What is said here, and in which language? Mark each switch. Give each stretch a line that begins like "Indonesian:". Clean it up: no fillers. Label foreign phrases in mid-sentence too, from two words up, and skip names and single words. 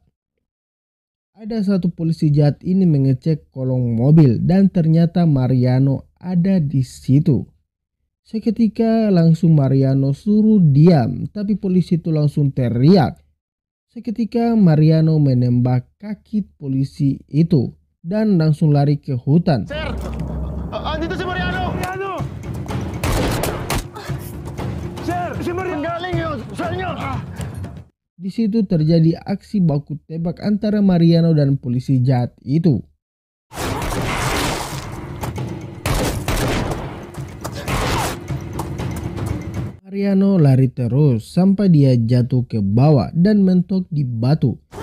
Indonesian: Ada satu polisi jahat ini mengecek kolong mobil dan ternyata Mariano ada di situ. Seketika langsung Mariano suruh diam, tapi polisi itu langsung teriak. Seketika Mariano menembak kaki polisi itu dan langsung lari ke hutan.
Filipino: Sir! Andito si Mariano! Mariano! Sir! Si Mariano! Galing yun! Sa inyo!
Indonesian: Di situ terjadi aksi baku tembak antara Mariano dan polisi jahat itu. Mariano lari terus sampai dia jatuh ke bawah dan mentok di batu.